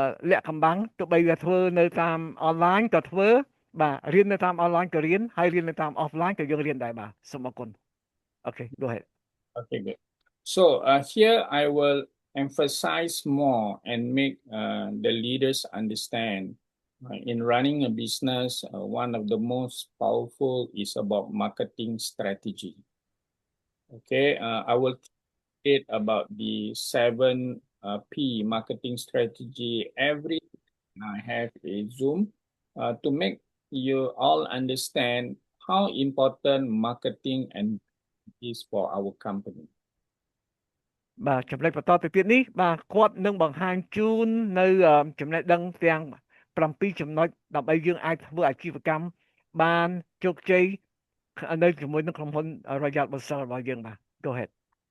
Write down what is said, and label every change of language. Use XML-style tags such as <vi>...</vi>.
<km>លាក់កំបាំងទោះបីវាធ្វើនៅតាមអនឡាញក៏ធ្វើបាទរៀននៅតាមអនឡាញក៏រៀនហើយរៀននៅតាម offline ក៏យើងរៀនដែរបាទសូមអរគុណ</km> <en>Okay, go ahead. Okay, good. So here I will emphasize more and make the leaders understand in running a business, one of the most powerful is about marketing strategy. Okay, I will talk about the 7P marketing strategy every time I have a Zoom to make you all understand how important marketing and is for our company.</en> <km>បាទចំណុចបន្តទៅទៀតនេះបាទគាត់នឹងបង្ហាញជូននៅចំណេះដឹងទាំង7ចំណុចដើម្បីយើងអាចធ្វើអាជីវកម្មបានជោគជ័យនៅជាមួយនឹងក្រុមហ៊ុន Royal Bosal របស់យើងបាទ</km> <en>Go ahead.</en>